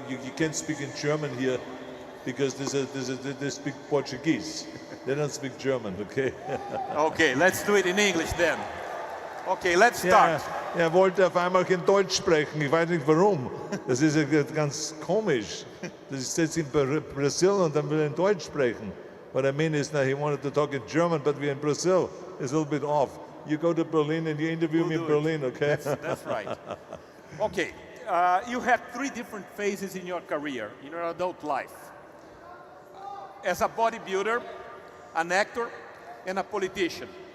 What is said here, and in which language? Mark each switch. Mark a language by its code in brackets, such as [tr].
[en] you can't speak in German here because they speak Portuguese. They don't speak German, okay? Okay, let's do it in English then. Okay, let's start. [de] Er wollte auf einmal kein Deutsch sprechen. Ich weiß nicht warum. Das ist ja ganz komisch. Das ist jetzt in Brazil und dann will er in Deutsch sprechen. [en] What I mean is that he wanted to talk in German, but we're in Brazil. It's a little bit off. You go to Berlin and you interview me in Berlin, okay? That's right. Okay, you had 3 different phases in your career, in your adult life. As a bodybuilder, an actor, and a politician.